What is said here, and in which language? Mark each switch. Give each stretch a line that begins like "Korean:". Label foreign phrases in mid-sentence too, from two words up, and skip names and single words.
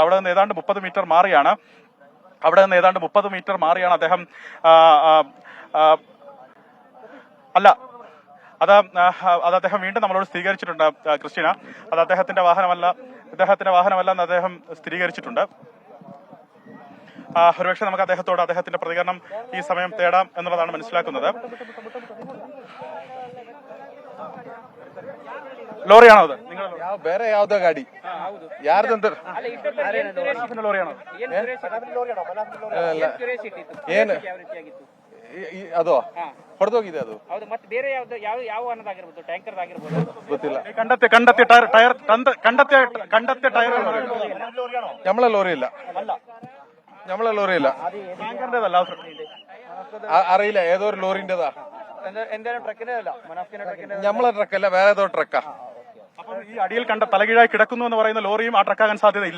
Malayalam: അവിടെ നിന്ന് ഏതാണ്ട് 30 മീറ്റർ മാറിയാണ് അദ്ദേഹം അല്ല അത് അദ്ദേഹം വീണ്ടും നമ്മളോട് സ്ഥിരീകരിച്ചിട്ടുണ്ട് ക്രിസ്റ്റീന. അത് അദ്ദേഹത്തിന്റെ വാഹനമല്ല എന്ന് അദ്ദേഹം സ്ഥിരീകരിച്ചിട്ടുണ്ട്. ഒരുപക്ഷെ നമുക്ക് അദ്ദേഹത്തിന്റെ പ്രതികരണം ഈ സമയം തേടാം എന്നുള്ളതാണ് മനസ്സിലാക്കുന്നത്. ലോറിയാണോ അത്
Kannada: ಯಾವ ಬೇರೆ ಯಾವ್ದೋ ಗಾಡಿ ಯಾರ್ದಂತ
Malayalam: ಲೋರಿಯಾಣೋ
Kannada: ಏನು ಅದು ಹೊಡೆದೋಗಿದೆ ಅದು ಮತ್ತೆ ಬೇರೆ ಯಾವ ಅನ್ನೋದಾಗಿರ್ಬೋದು ಟ್ಯಾಂಕರ್ ಆಗಿರ್ಬೋದು ಗೊತ್ತಿಲ್ಲ. ಕಂಡತ್ತೆ ಟೈರ್ ಕಂಡತ್ತೆ ಟೈರ್
Malayalam: നമ്മളെ ലോറി ഇല്ല അറിയില്ല ഏതോ ഒരു ലോറിന്റെതാ നമ്മളെ ട്രക്കല്ല വേറെ ഏതോ ട്രക്കാ. അപ്പൊ ഈ അടിയിൽ കണ്ട തലകീഴായി കിടക്കുന്നു എന്ന് പറയുന്ന ലോറിയും ആ ട്രക്കാകാൻ സാധ്യതയില്ല.